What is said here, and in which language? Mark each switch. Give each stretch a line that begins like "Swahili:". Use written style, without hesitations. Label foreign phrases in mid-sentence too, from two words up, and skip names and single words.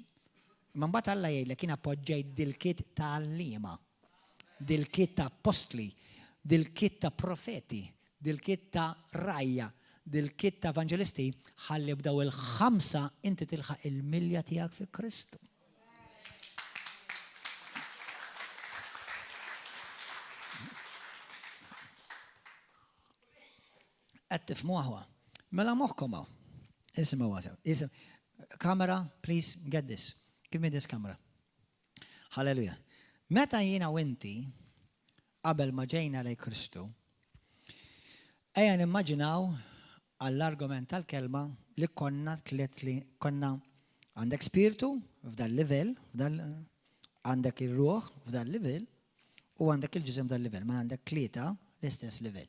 Maltese: Imma mbagħad Alla jgħidlek jien appoġġejt dil-kit ta' għalliema, dil-kit ta' apostli, dil-kit ta' profeti, dil-kit ta' rajja, dil-kit ta' evangelisti, ħalli b'daw il-5 inti tilħaq il-milja tiegħek fi Kristu. Qed tifhmu aħwa. Mela moħħkom hawn. Isimgħu għasew.
English: Camera, please get this. Give me this camera. Hallelujah.
Maltese: Meta jiena u inti qabel ma ġejna lejn Kristu, ejja nimmaġinaw għall-argument tal-kelma li konna għandek spiritu f'dal livell, għandek ir-ruħ f'dal livell u għandek il-ġisem f'dal livell, ma għandek tlieta l-istess livell.